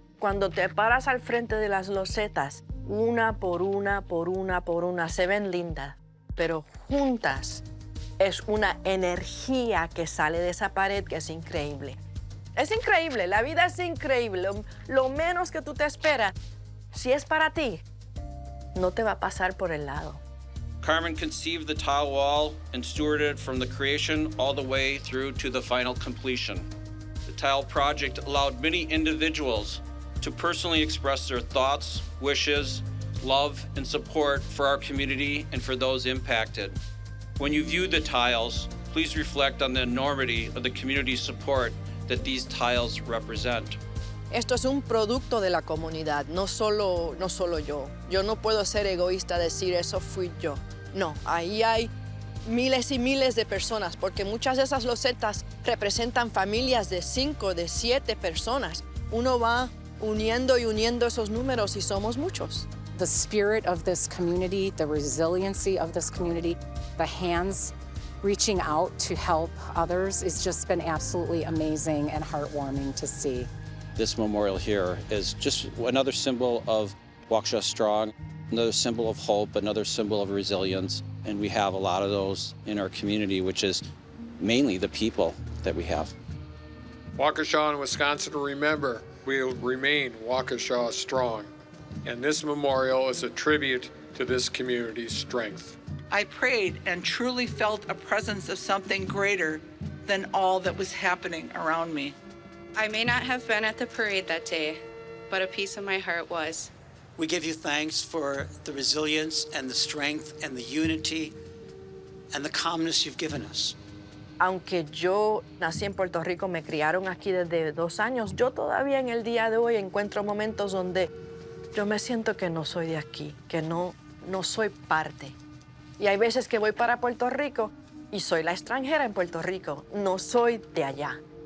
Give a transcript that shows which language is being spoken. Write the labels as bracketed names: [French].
[Spanish] Cuando te paras al frente de las losetas, una por una, se ven lindas, pero juntas es una energía que sale de esa pared que es increíble. Es increíble, la vida es increíble. Lo menos que tú te esperas, si es para ti, no te va a pasar por el lado. [English] Carmen conceived the tile wall and stewarded it from the creation all the way through to the final completion. The tile project allowed many individuals to personally express their thoughts, wishes, love, and support for our community and for those impacted. When you view the tiles, please reflect on the enormity of the community support that these tiles represent. [Spanish] Esto es un producto de la comunidad, no solo yo. Yo no puedo ser egoísta, decir eso fui yo. No, ahí hay miles y miles de personas, porque muchas de esas losetas representan familias de 5, de 7 personas. Uno va uniendo esos números y somos muchos. [English] The spirit of this community, the resiliency of this community, the hands reaching out to help others has just been absolutely amazing and heartwarming to see. This memorial here is just another symbol of Waukesha Strong, another symbol of hope, another symbol of resilience. And we have a lot of those in our community, which is mainly the people that we have. Waukesha and Wisconsin to remember, we'll remain Waukesha Strong. And this memorial is a tribute to this community's strength. I prayed and truly felt a presence of something greater than all that was happening around me. I may not have been at the parade that day, but a piece of my heart was. We give you thanks for the resilience and the strength and the unity and the calmness you've given us. [Spanish] Aunque yo nací en Puerto Rico, me criaron aquí desde 2 años, yo todavía en el día de hoy encuentro momentos donde yo me siento que no soy de aquí, que no soy parte. Y hay veces que voy para Puerto Rico y soy la extranjera en Puerto Rico, no soy de allá.